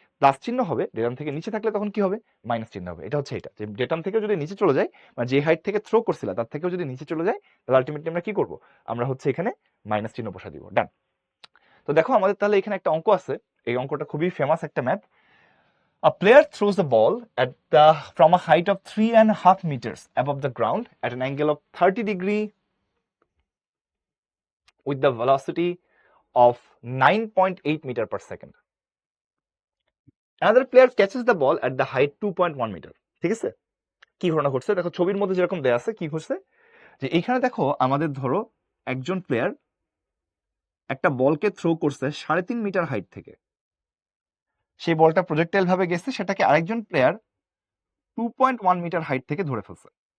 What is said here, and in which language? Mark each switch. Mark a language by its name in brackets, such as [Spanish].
[Bangla] Plus চিহ্ন হবে, datum থেকে নিচে থাকলে তখন কি হবে? মাইনাস চিহ্ন হবে। এটা হচ্ছে এটা, যে ডেটাম থেকে যদি নিচে চলে যায় মানে যে হাইট থেকে থ্রো করছিলা তার থেকেও যদি নিচে চলে যায় তাহলে আলটিমেটলি আমরা কি করব? আমরা হচ্ছে এখানে মাইনাস চিহ্ন বসা দিব। ডান। তো দেখো আমাদের তাহলে এখানে একটা অঙ্ক আছে, এই অঙ্কটা খুবই ফেমাস একটা math. [English] A player throws the ball from a height of 3.5 meters above the ground at an angle of 30 degree with the velocity of 9.8 meter per second. Another player catches the ball at the height 2.1 meter. [Bangla] ঠিক আছে? কি ঘটনা ঘটছে দেখো, ছবির মধ্যে যেরকম দেয়া আছে কি ঘটছে যে এইখানে দেখো আমাদের ধরো একজন প্লেয়ার একটা বলকে থ্রো করছে 3.5 মিটার হাইট থেকে, সেই বলটা প্রজেক্টাইল ভাবে গেছে, সেটাকে আরেকজন প্লেয়ার 2.1 মিটার হাইট থেকে ধরে ফেলছে।